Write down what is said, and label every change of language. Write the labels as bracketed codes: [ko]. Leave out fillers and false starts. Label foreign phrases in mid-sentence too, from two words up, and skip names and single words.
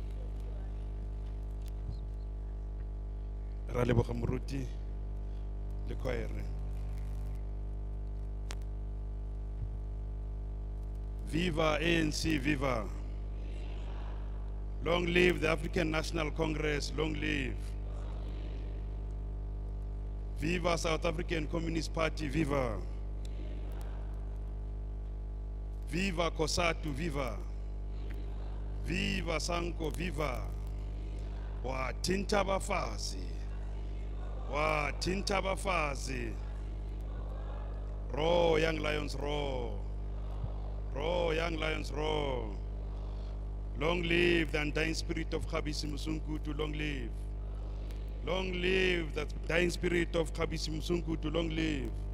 [tn] Ra leboga moruti le choir. [en] Viva ANC, viva. Long live the African National Congress, long live. Viva South African Communist Party, viva. Viva Kosatu, viva. Viva Sanko, viva. [zu] Wa tinta bafazi. Wa tinta bafazi. [en] Roar, young lions, roar. Roar, young lions, roar. Long live the undying spirit of Khabisi Mosunkuthu, long live. Long live the dying spirit of Khabisi Mosunkuthu, long live.